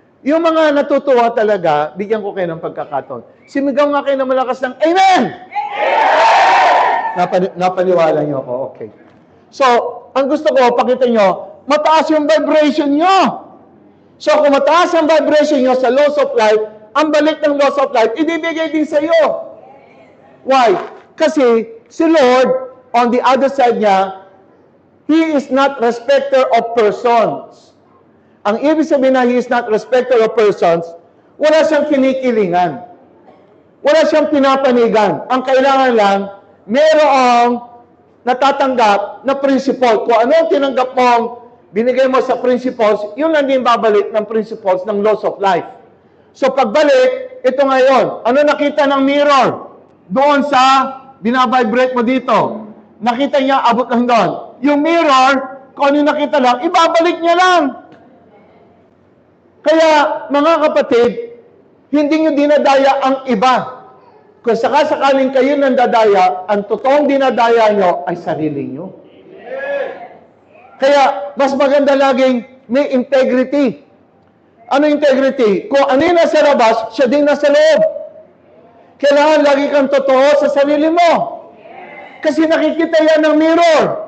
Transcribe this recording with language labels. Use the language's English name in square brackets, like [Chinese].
[Filipino] Yung mga natutuwa talaga, bigyan ko kayo ng pagkakataon. Simigaw nga kayo ng malakas ng Amen! Napaniwala nyo ako, okay. So, ang gusto ko, pakita nyo, mataas yung vibration nyo. So, kung mataas ang vibration nyo sa loss of life, ang balik ng loss of life, ibibigay din sa iyo. [English] Why? Kasi, si Lord, on the other side niya, He is not respecter of persons. [Filipino] Ang ibig sabihin na [English] He is not respecter of persons, [Filipino] wala siyang kinikilingan. Wala siyang pinapanigan. Ang kailangan lang, mayroong natatanggap na principle. Kung ano ang tinanggap mong binigay mo sa principles, yun lang din babalik ng principles ng laws of life. So pagbalik, ito ngayon, ano nakita ng mirror? Doon sa binavibrate mo dito. Nakita niya, abot lang doon. Yung mirror, kung ano nakita lang, ibabalik niya lang. Kaya, mga kapatid, hindi nyo dinadaya ang iba. Kung sakasakaling kayo nang dadaya, ang totoong dinadaya nyo ay sarili nyo. Kaya, mas maganda laging may integrity. Ano integrity? Kung ano yung nasa labas, siya din nasa loob. Kailangan lagi kang totoo sa sarili mo. Kasi nakikita yan ng mirror.